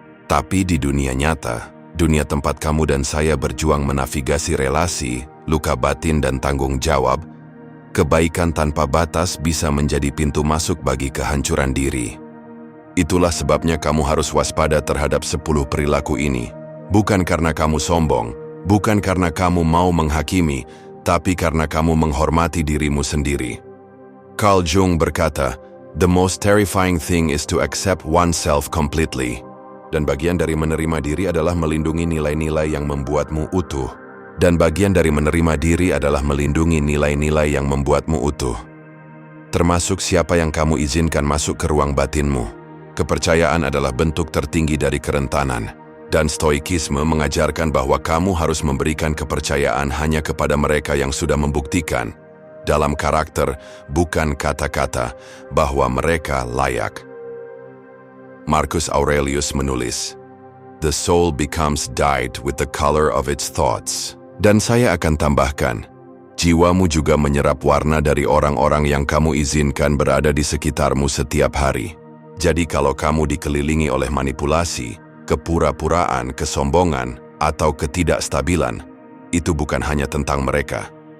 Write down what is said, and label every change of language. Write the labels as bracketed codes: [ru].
[id] Tapi di dunia nyata, dunia tempat kamu dan saya berjuang menavigasi relasi, luka batin dan tanggung jawab, kebaikan tanpa batas bisa menjadi pintu masuk bagi kehancuran diri. Itulah sebabnya kamu harus waspada terhadap 10 perilaku ini. Bukan karena kamu sombong, bukan karena kamu mau menghakimi, tapi karena kamu menghormati dirimu sendiri. [en] Carl Jung [id] berkata, [en] "The most terrifying thing is to accept oneself completely." [id] Dan bagian dari menerima diri adalah melindungi nilai-nilai yang membuatmu utuh. Dan bagian dari menerima diri adalah melindungi nilai-nilai yang membuatmu utuh. Termasuk siapa yang kamu izinkan masuk ke ruang batinmu. Kepercayaan adalah bentuk tertinggi dari kerentanan. Dan stoikisme mengajarkan bahwa kamu harus memberikan kepercayaan hanya kepada mereka yang sudah membuktikan dalam karakter, bukan kata-kata, bahwa mereka layak. [en] Marcus Aurelius [id] menulis, [en] "The soul becomes dyed with the color of its thoughts." [id] Dan saya akan tambahkan, jiwamu juga menyerap warna dari orang-orang yang kamu izinkan berada di sekitarmu setiap hari. Jadi kalau kamu dikelilingi oleh manipulasi, kepura-puraan, kesombongan, atau ketidakstabilan, itu bukan hanya tentang mereka.